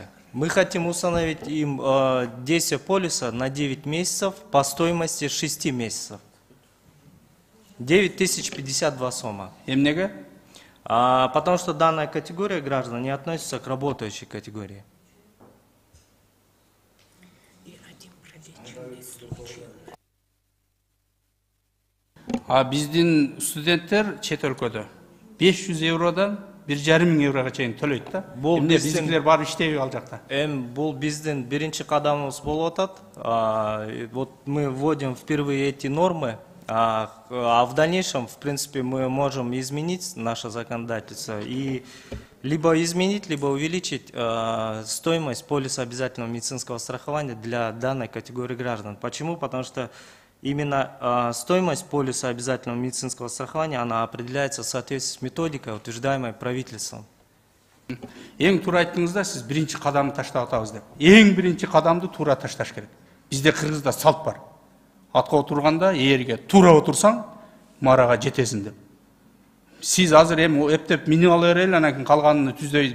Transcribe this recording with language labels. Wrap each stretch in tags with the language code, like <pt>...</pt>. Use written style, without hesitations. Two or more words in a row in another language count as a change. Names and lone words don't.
<ru>Мы хотим установить им действие полиса на 9 месяцев по стоимости 6 месяцев. 9052 сома.</ru> <ky>Эмнеге?</ky> <ru>Потому что данная категория граждан не относится к работающей категории.</ru> <ky>Биздин студенттер чет өлкөдө 500 евродан 1,5 мың евроға чейин төлөйт да. Эмне биздикилер барып иштейби ал жакта? Бул биздин биринчи кадамыбыз болуп атат.</ky> <ru>Вот мы вводим впервые эти нормы, а в дальнейшем, в принципе, мы можем изменить наше законодательство и либо изменить, либо увеличить стоимость полиса обязательного медицинского страхования для данной категории граждан. Почему? Потому что именно стоимость полиса обязательного медицинского страхования, она определяется в соответствии с методикой, утверждаемой правительством.</ru> <ky>Эң туура айттыңыздар, сиз биринчи кадамды таштап атабыз деп. Эң биринчи кадамды туура ташташ керек. Бизде Кыргызда салт бар. Атка отурганда ээрге туура отурсаң, марага жетесиң деп. Сиз азыр эми эптеп минип ала берели, анан кийин калганын түздөйбүз.</ky>